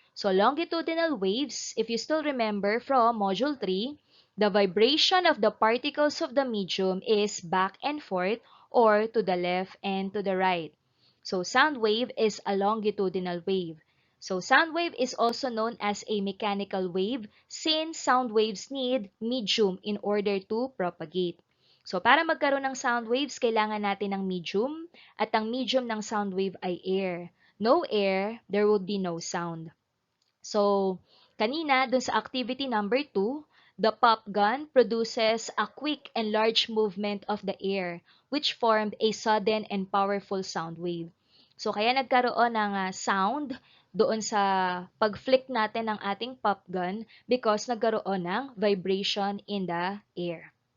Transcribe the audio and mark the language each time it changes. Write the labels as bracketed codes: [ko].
[en] So longitudinal waves, if you still remember from Module 3, the vibration of the particles of the medium is back and forth or to the left and to the right. So sound wave is a longitudinal wave. So sound wave is also known as a mechanical wave since sound waves need medium in order to propagate. [tl] So para magkaroon ng sound waves, kailangan natin ng medium at ang medium ng sound wave ay air. [en] No air, there would be no sound. [tl] So, kanina, dun sa [en] activity number 2, the pop gun produces a quick and large movement of the air, which formed a sudden and powerful sound wave. [tl] So, kaya nagkaroon ng sound doon sa pag-flick natin ng ating pop gun because nagkaroon ng vibration [en] in the air.